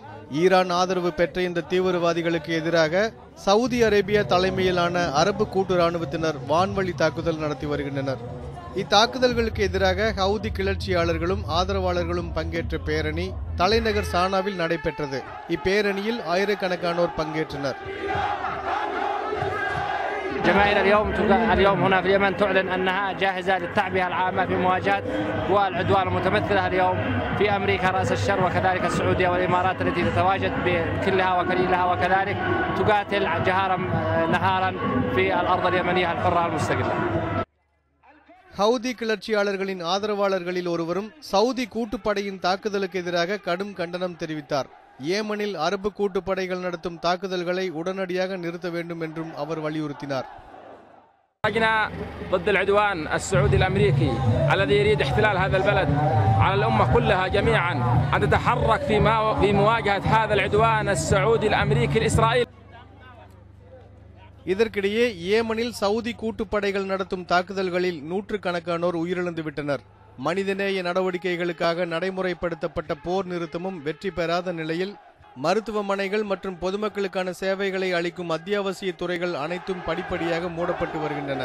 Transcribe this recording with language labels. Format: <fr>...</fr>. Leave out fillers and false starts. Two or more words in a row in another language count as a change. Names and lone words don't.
<ta>ஈரான் ஆதரவு பெற்ற இந்த தீவிரவாதிகளுக்கு எதிராக சவுதி அரேபியா தலைமையிலான அரபு கூட்டு ராணுவத்தினர் வான்வழி தாக்குதல் நடத்தி வருகின்றனர். இத்தாக்குதல்களுக்கு எதிராக ஹவுதி கிளர்ச்சியாளர்களும் ஆதரவாளர்களும் பங்கேற்ற பேரணி தலைநகர் சானாவில் நடைபெற்றது. இப்பேரணியில் ஆயிரக்கணக்கானோர் பங்கேற்றனர்.</ta> <ar>جماهير اليوم هنا في اليمن تعلن أنها جاهزة للتعبئة العامة في مواجهة قوى العدوان المتمثلة اليوم في أمريكا رأس الشر وكذلك السعودية والإمارات التي تتواجد بكلها وكليلها وكذلك تقاتل جهارا نهارا في الأرض اليمنية الحرة المستقلة.</ar> <ta>ஹவுதி கிளர்ச்சியாளர்களின் ஆதரவாளர்களில் ஒருவரும் சவுதி கூட்டுப்படையின் தாக்குதலுக்கு எதிராக கடும் கண்டனம் தெரிவித்தார். ஏமனில் அரபு கூட்டுப்படைகள் நடத்தும் தாக்குதல்களை உடனடியாக நிறுத்த வேண்டும் என்றும் அவர் வலியுறுத்தினார்.</ta> <ar>ضد العدوان السعودي الامريكي الذي يريد احتلال هذا البلد على الامه كلها جميعا ان تتحرك في مواجهه هذا العدوان السعودي الامريكي الاسرائيلي.</ar> <ta>இதற்கிடையே ஏமனில் சவுதி கூட்டுப்படைகள் நடத்தும் தாக்குதல்களில் நூற்றுக்கணக்கானோர் உயிரிழந்து விட்டனர். மனிதநேய நடவடிக்கைகளுக்காக நடைமுறைப்படுத்தப்பட்ட போர் நிறுத்தமும் வெற்றி பெறாத நிலையில் மருத்துவமனைகள் மற்றும் பொதுமக்களுக்கான சேவைகளை அளிக்கும் அத்தியாவசிய துறைகள் அனைத்தும் படிப்படியாக மூடப்பட்டு வருகின்றன.</ta>